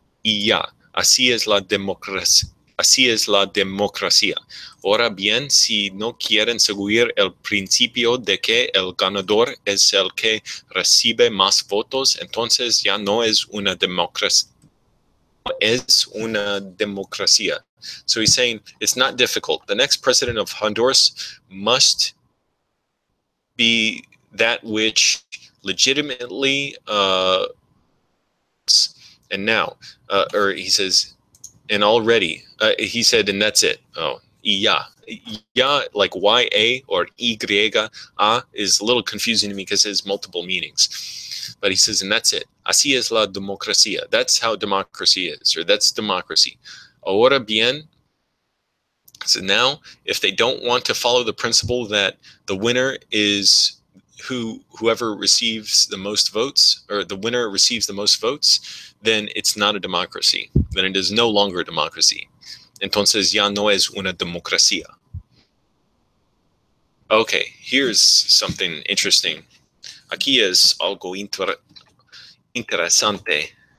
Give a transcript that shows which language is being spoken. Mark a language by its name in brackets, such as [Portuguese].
[Spanish] Y ya, así es la democracia. Así es la democracia. Ahora bien, si no quieren seguir el principio de que el ganador es el que recibe más votos, entonces ya no es una democracia. Es una democracia. [English] So he's saying it's not difficult. The next president of Honduras must be that which legitimately, and now, or he says, and already, he said, and that's it. Oh, ya, like Y-A or Y-A is a little confusing to me because it has multiple meanings. But he says, and that's it. [Spanish] Así es la democracia. [English] That's how democracy is, or that's democracy. [Spanish] Ahora bien, [English] so now, if they don't want to follow the principle that the winner is whoever receives the most votes, or the winner receives the most votes, then it's not a democracy. Then it is no longer a democracy. [Spanish] Entonces ya no es una democracia. [English] Okay, here's something interesting. [Spanish] Aquí es algo interesante.